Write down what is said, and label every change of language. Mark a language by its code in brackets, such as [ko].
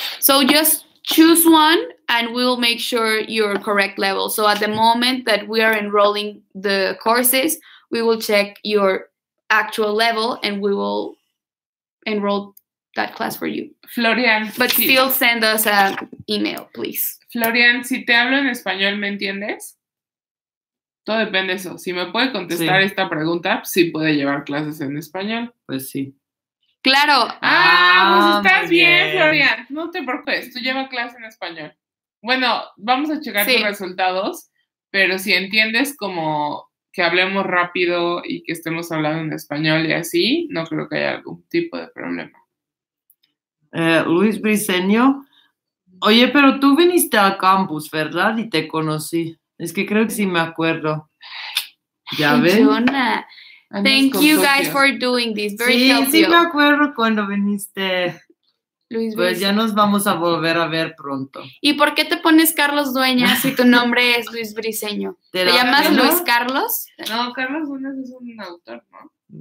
[en] So just choose one, and we'll make sure you're correct level. So at the moment that we are enrolling the courses, we will check your actual level, and we will enroll that class for you. Florian. But still send us an email, please. [es] Florian, si te hablo en español, ¿me entiendes? Todo depende de eso. Si me puede contestar esta pregunta, sí puede llevar clases en español. Pues sí. Claro. Pues estás muy bien, bien. Florian. No te preocupes, tú lleva clase en español. Bueno, vamos a checar tus resultados, pero si entiendes como que hablemos rápido y que estemos hablando en español y así, no creo que haya algún tipo de problema. Luis Briceño. Oye, pero tú viniste al campus, ¿verdad? Y te conocí. Es que creo que sí me acuerdo. ¿Ya ven? Jonah. [en] Thank you guys for doing this. Very helpful. [es] Sí me acuerdo cuando viniste. Luis Pues ya nos vamos a volver a ver pronto. ¿Y por qué te pones Carlos Dueñas si tu nombre es Luis Briceño? ¿Te llamas Luis Carlos? No, Carlos Dueñas es un autor, ¿no?